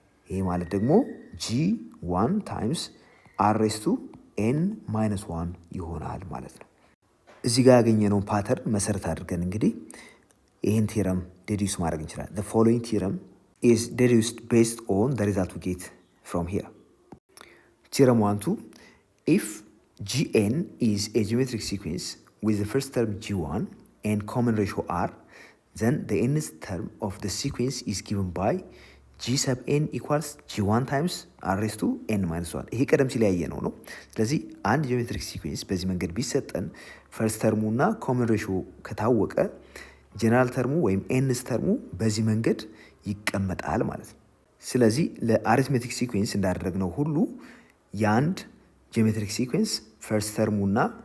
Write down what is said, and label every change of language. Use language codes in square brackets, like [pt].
[am] ይሄ ማለት ደግሞ [en] G1 ታይምስ አር ሬዝ ቱ ኤን ማይነስ 1 [am] ይሆናል ማለት ነው። እዚህ ጋር ያገኘነውን ፓተርን መሰረት አድርገን እንግዲህ ይህን ቴረም ዴዲዩስ ማድረግ እንችላለን። [en] The following theorem is deduced based on the result we get from here. Theorem 1-2, if Gn is a geometric sequence with the first term G1 and common ratio R, then the nth term of the sequence is given by G sub n equals G1 times R raised to n minus 1. [am] ይሄ ቀደም ሲል ያየነው ነው። ስለዚህ አንድ ጂኦሜትሪክ ሲኩዌንስ በዚህ መንገድ ቢሰጠን ፈርስት ተርሙ እና ኮመን ሬሾ ከታወቀ ጀነራል ተርሙ ወይም ኤንስ ተርሙ በዚህ መንገድ ይቀመጣል ማለት ነው። ስለዚህ ለአሪትሜቲክ ሲኩዌንስ እንዳደረግነው ሁሉ የአንድ ጂኦሜትሪክ ሲኩዌንስ ፈርስት ተርሙ እና